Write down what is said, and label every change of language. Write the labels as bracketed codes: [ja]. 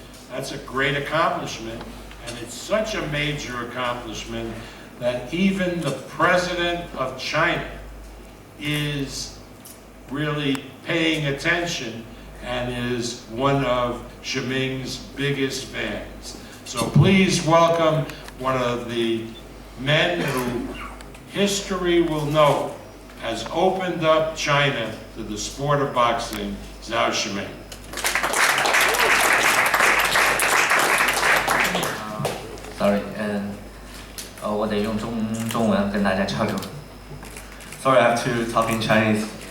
[en] That's a great accomplishment, and it's such a major accomplishment that even the President of China is really paying attention and is one of Shiming's biggest fans. So please welcome one of the men who history will know has opened up China to the sport of boxing, Zou Shiming. [zh] Sorry， 我得用中文跟大家交流。 [en] Sorry, I have to talk in Chinese.